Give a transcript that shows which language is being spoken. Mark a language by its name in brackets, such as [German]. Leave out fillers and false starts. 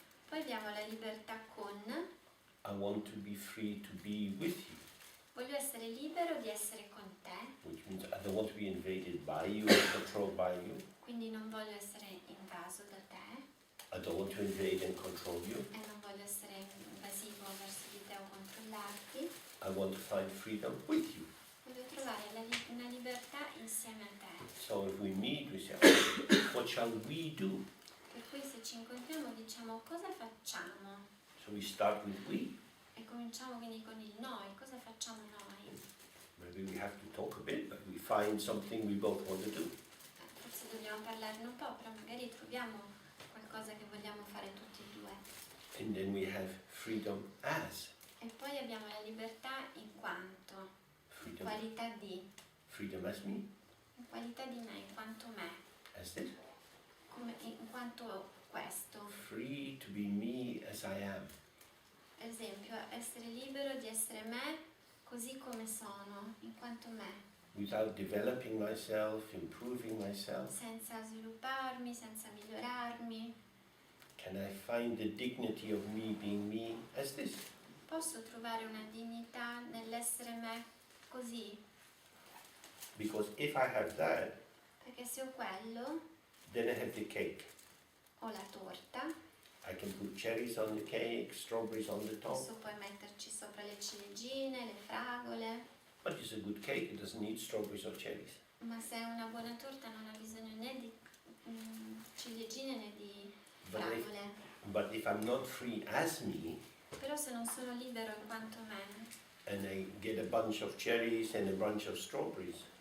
[Italian] Poi abbiamo la libertà con, [English] I want to be free to be with you, [Italian] voglio essere libero di essere con te, [English] which means I don't want to be invaded by you or controlled by you. [Italian] quindi non voglio essere invaso da te [English] I don't want to invade and control you. [Italian] e non voglio essere invasivo verso di te o controllarti. [English] I want to find freedom with you. [Italian] Voglio trovare una libertà insieme a te. [English] So if we meet, we say, okay, what shall we do? [Italian] Per cui se ci incontriamo diciamo cosa facciamo [English] So we start with we. [Italian] e cominciamo quindi con il noi, cosa facciamo noi? [English] Maybe we have to talk a bit, but we find something we both want to do. [Italian] Forse dobbiamo parlarne un po', però magari troviamo qualcosa che vogliamo fare tutti e due. [English] And then we have freedom as. [Italian] E poi abbiamo la libertà in quanto, in [English] Freedom, [Italian] qualità di, [English] freedom as me, [Italian] in qualità di me, in quanto me, [English] as this. [Italian] in quanto questo. [English] Free to be me as I am. [Italian] Per esempio, essere libero di essere me così come sono, in quanto me, [English] Without developing myself, improving myself. [Italian] senza svilupparmi, senza migliorarmi. [English] Can I find the dignity of me being me as this? [Italian] Posso trovare una dignità nell'essere me così, [English] Because if I have that, [Italian] perché se ho quello, [English] then I have the cake. [Italian] ho la torta, [English] I can put cherries on the cake, strawberries on the top. [Italian] posso poi metterci sopra le ciliegine, le fragole, [English] But it's a good cake, it doesn't need strawberries or cherries. [Italian] ma se è una buona torta non ha bisogno né di ciliegine né di [English] But [Italian] fragole. [English] But if I'm not free as me, [Italian] Però se non sono libero in quanto me [English] and I get a bunch of cherries and a bunch of strawberries,